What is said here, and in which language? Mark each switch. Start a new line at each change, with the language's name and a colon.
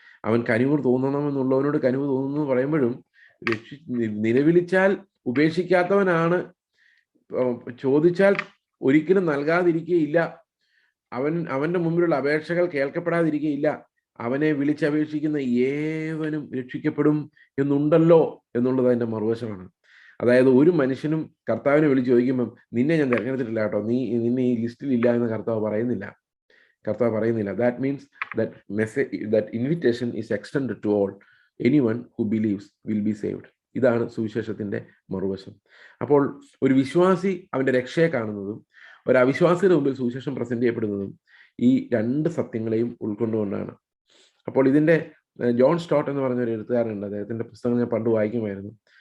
Malayalam: അവൻ കനിവ് തോന്നണമെന്നുള്ളവനോട് കനിവ് തോന്നുന്നു പറയുമ്പോഴും നിലവിളിച്ചാൽ ഉപേക്ഷിക്കാത്തവനാണ്, ചോദിച്ചാൽ ഒരിക്കലും നൽകാതിരിക്കുകയില്ല, അവന്റെ മുമ്പിലുള്ള അപേക്ഷകൾ കേൾക്കപ്പെടാതിരിക്കുകയില്ല, അവനെ വിളിച്ചപേക്ഷിക്കുന്ന ഏവനും രക്ഷിക്കപ്പെടും എന്നുണ്ടല്ലോ എന്നുള്ളത് അതിന്റെ മറുവശമാണ്. അതായത് ഒരു മനുഷ്യനും കർത്താവിനെ വിളിച്ച് ചോദിക്കുമ്പം നിന്നെ ഞാൻ തിരഞ്ഞെടുത്തിട്ടില്ല കേട്ടോ, നിന്നെ ഈ ലിസ്റ്റിൽ ഇല്ല എന്ന് കർത്താവ് പറയുന്നില്ല.
English: That means that invitation is extended to all. Anyone who believes will be saved.
Malayalam: ഇതാണ് സുവിശേഷത്തിന്റെ മറുവശം. അപ്പോൾ ഒരു വിശ്വാസി അവന്റെ രക്ഷയെ കാണുന്നതും ഒരു അവിശ്വാസിയുടെ മുമ്പിൽ സുവിശേഷം പ്രസന്റ് ചെയ്യപ്പെടുന്നതും ഈ രണ്ട് സത്യങ്ങളെയും ഉൾക്കൊണ്ടുകൊണ്ടാണ്. അപ്പോൾ ഇതിന്റെ ജോൺ സ്റ്റോട്ട് എന്ന് പറഞ്ഞ ഒരു എഴുത്തുകാരനുണ്ട്, അദ്ദേഹത്തിന്റെ പുസ്തകം ഞാൻ പണ്ട് വായിക്കുമായിരുന്നു.